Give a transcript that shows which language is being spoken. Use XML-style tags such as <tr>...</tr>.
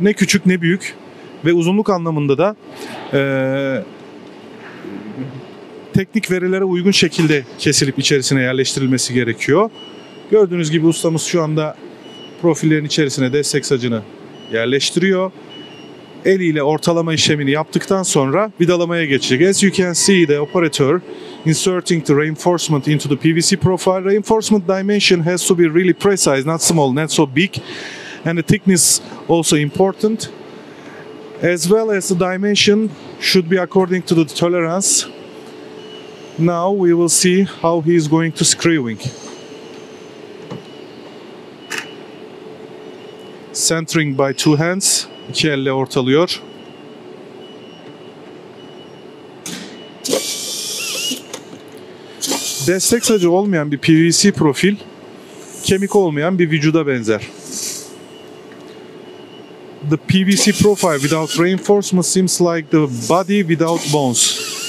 <tr>Ne küçük ne büyük ve uzunluk anlamında da teknik verilere uygun şekilde kesilip içerisine yerleştirilmesi gerekiyor. Gördüğünüz gibi ustamız şu anda profillerin içerisine destek sacını yerleştiriyor. Eliyle ortalama işlemini yaptıktan sonra vidalamaya geçecek.</tr> <en>As you can see, the operator inserting the reinforcement into the PVC profile. Reinforcement dimension has to be really precise, not small, not so big. And the thickness also important. As well as the dimension should be according to the tolerance. Now we will see how he is going to screwing. Centering by two hands.</en> <tr>İki elle ortalıyor. Destek sacı olmayan bir PVC profil, kemik olmayan bir vücuda benzer.</tr> <en>The PVC profile without reinforcement seems like the body without bones.</en>